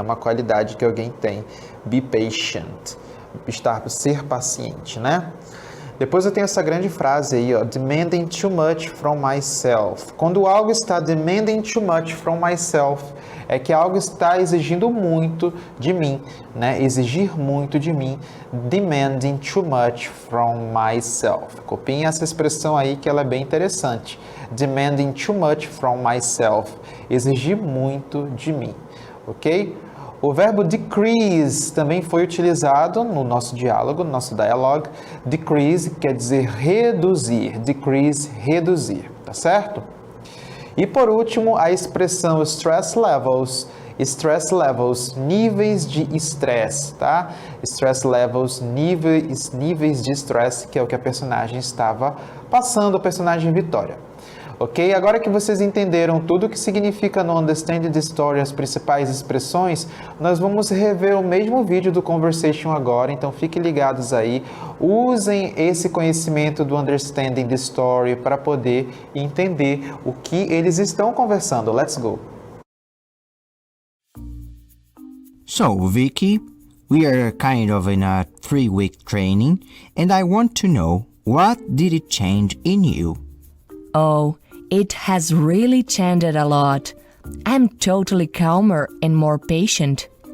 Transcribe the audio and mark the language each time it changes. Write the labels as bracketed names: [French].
[Portuguese] Uma qualidade que alguém tem. [English] Be patient, [Portuguese] ser paciente, né? Depois eu tenho essa grande frase aí, ó, [English] demanding too much from myself. [Portuguese] Quando algo está [English] demanding too much from myself, [Portuguese] é que algo está exigindo muito de mim, né? Exigir muito de mim, [English] demanding too much from myself. [Portuguese] Copiem essa expressão aí que ela é bem interessante. [English] Demanding too much from myself. [Portuguese] Exigir muito de mim, ok? O verbo decrease também foi utilizado no nosso diálogo, no nosso dialogue. Decrease quer dizer reduzir. Decrease, reduzir, tá certo? E por último, a expressão stress levels. Stress levels, níveis de estresse, tá? Stress levels, níveis de estresse, que é o que a personagem estava passando, a personagem Vitória. Ok? Agora que vocês entenderam tudo o que significa no Understanding the Story, as principais expressões, nós vamos rever o mesmo vídeo do Conversation agora, então fiquem ligados aí. Usem esse conhecimento do Understanding the Story para poder entender o que eles estão conversando. [English] Let's go! So, Vicky, we are kind of in a 3-week training, and I want to know, what did it change in you? Oh, it has really changed a lot. I'm totally calmer and more patient.